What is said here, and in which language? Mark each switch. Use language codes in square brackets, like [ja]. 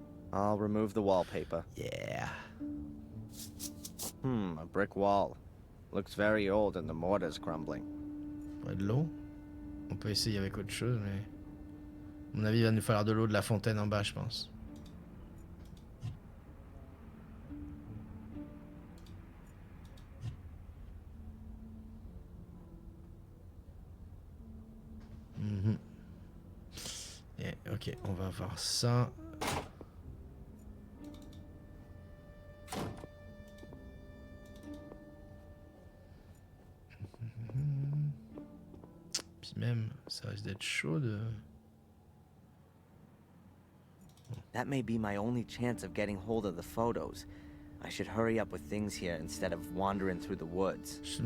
[en] I'll remove the wallpaper. Yeah. A brick wall. Looks very old and the mortar's crumbling. [fr] Faudrait de l'eau. On peut essayer avec autre chose, mais... à mon avis, il va nous falloir de l'eau de la fontaine en bas, je pense. Et, ok, on va voir ça. Puis même, ça risque d'être chaud de... [en] That may be my only chance of getting hold of the photos. I should hurry up with things here instead of wandering through the woods.